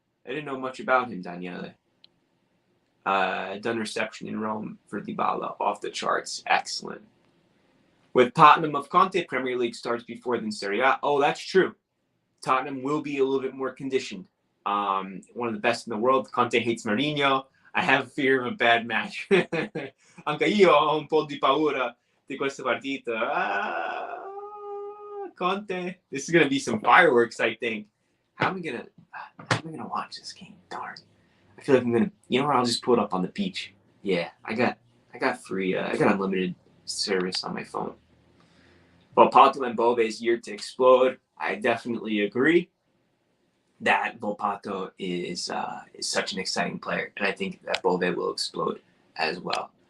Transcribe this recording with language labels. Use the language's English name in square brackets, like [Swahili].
[English] I didn't know much about him, Daniele. Done reception in Rome for Dybala. Off the charts. Excellent. With Tottenham of Conte, Premier League starts before than Serie A. Oh, that's true. Tottenham will be a little bit more conditioned. One of the best in the world. Conte hates Mourinho. I have fear of a bad match. [Italian] Anche io ho un po' di paura di questa partita. [English] Conte. This is going to be some fireworks, I think. How am I going to watch this game? Darn. I feel like I'm going to, I'll just pull it up on the beach. Yeah, I got free. I got unlimited service on my phone. Volpato and Bove's year to explode. I definitely agree that Volpato is such an exciting player, and I think that Bove will explode as well.